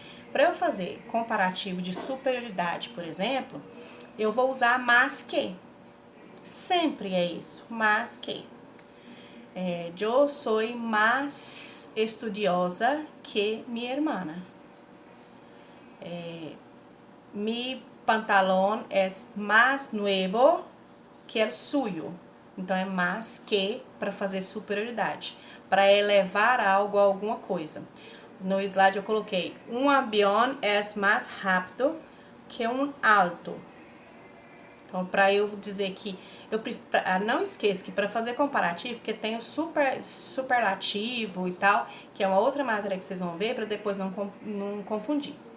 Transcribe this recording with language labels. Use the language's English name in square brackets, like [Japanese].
[Portuguese] Para eu fazer comparativo de superioridade, por exemplo, eu vou usar mas que. Sempre é isso, mas que. Eu sou mais estudiosa que minha irmã. [Spanish] Mi pantalón es más nuevo que el suyo. [Portuguese] Então, é mais que para fazer superioridade, para elevar algo a alguma coisa. No slide eu coloquei, avião é mais rápido que alto. Então, para eu dizer que, não esqueça que para fazer comparativo, porque tem o superlativo e tal, que é uma outra matéria que vocês vão ver, para depois não confundir.